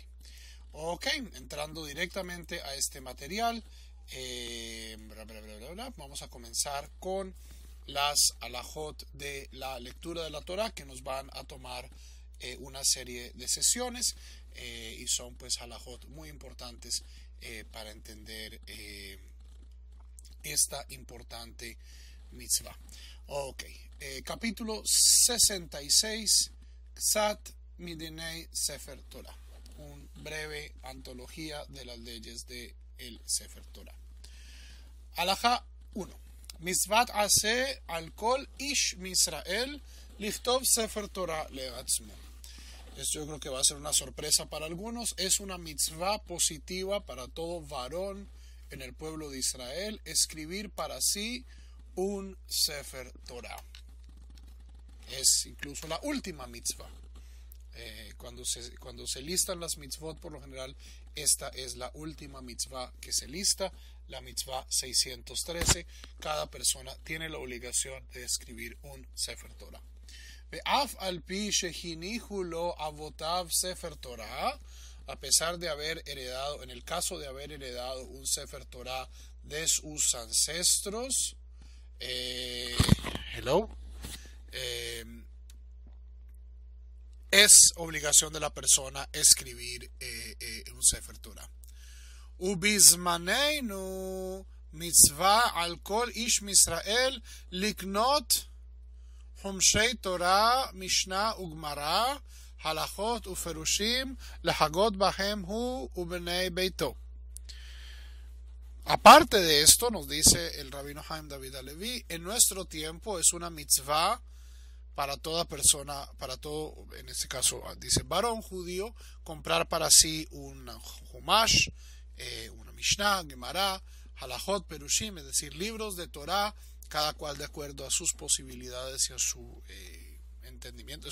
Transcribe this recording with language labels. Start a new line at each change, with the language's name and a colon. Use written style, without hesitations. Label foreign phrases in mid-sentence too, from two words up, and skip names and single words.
Spanish: Ok, entrando directamente a este material, vamos a comenzar con las alajot de la lectura de la Torah, que nos van a tomar una serie de sesiones y son pues alajot muy importantes para entender esta importante mitzvah. Ok, capítulo 66,
Hebrew: קצת מדיני ספר תורה,
Spanish: un breve antología de las leyes de el
Hebrew: ספר תורה.
Spanish: Alajá 1.
Hebrew: מצוות עשה על כל איש מישראל לכתוב ספר תורה לעצמו.
Spanish: Esto yo creo que va a ser una sorpresa para algunos. Es una mitzvah positiva para todo varón en el pueblo de Israel escribir para sí un
Hebrew: ספר תורה.
Spanish: Es incluso la última mitzvah. Cuando se listan las mitzvot, por lo general, esta es la última mitzvah que se lista, la mitzvah 613. Cada persona tiene la obligación de escribir un
Hebrew: ספר תורה. ואף על פי שהניחו לו אבותיו ספר תורה,
Spanish: a pesar de haber heredado, en el caso de haber heredado un
Hebrew: ספר תורה
Spanish: de sus ancestros, es obligación de la persona escribir un
Hebrew: ספר תורה. ובזמננו מצוה על כל איש מישראל לקנות חומשי תורה, משנה וגמרא, הלכות ופירושים, לחגות בהם הוא ובני ביתו.
Spanish: Aparte de esto, nos dice el rabino Haim David Halevi, en nuestro tiempo es una mitzvah para toda persona, para todo, en este caso dice varón judío, comprar para sí un Humash, una
Hebrew: משנה, גמרא, הלכות, פירושים,
Spanish: es decir, libros de Torah, cada cual de acuerdo a sus posibilidades y a su entendimiento.